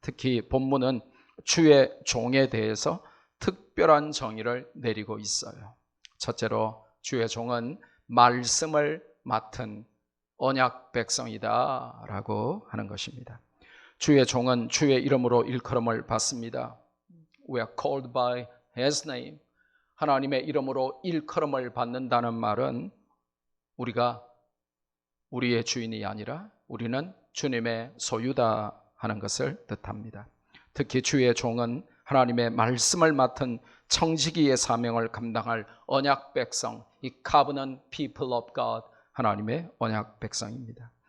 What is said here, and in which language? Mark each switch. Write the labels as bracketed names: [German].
[Korean] 특히 본문은 주의 종에 대해서 특별한 정의를 내리고 있어요. 첫째로 주의 종은 말씀을 맡은 언약 백성이다 라고 하는 것입니다. 주의 종은 주의 이름으로 일컬음을 받습니다. [English] We are called by His name. [Korean] 하나님의 이름으로 일컬음을 받는다는 말은 우리가 우리의 주인이 아니라 우리는 주님의 소유다 하는 것을 뜻합니다. 특히 주의 종은 하나님의 말씀을 맡은 청지기의 사명을 감당할 언약 백성, 이 [English] covenant people of God, [Korean] 하나님의 언약 백성입니다.